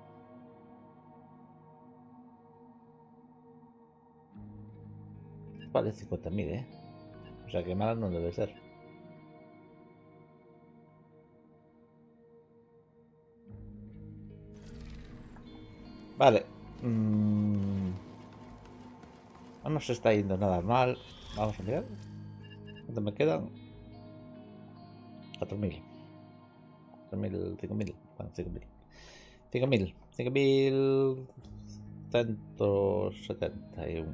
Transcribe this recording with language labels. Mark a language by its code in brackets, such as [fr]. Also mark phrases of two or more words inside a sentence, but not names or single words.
[gl] Vale 50.000, O sea que mala non debe ser. [es] Vale. No nos está yendo nada mal. Vamos a mirar. ¿Cuánto me quedan? 4.000. 4.000, 5.000. Bueno, 5.000. 5.000. 5.171.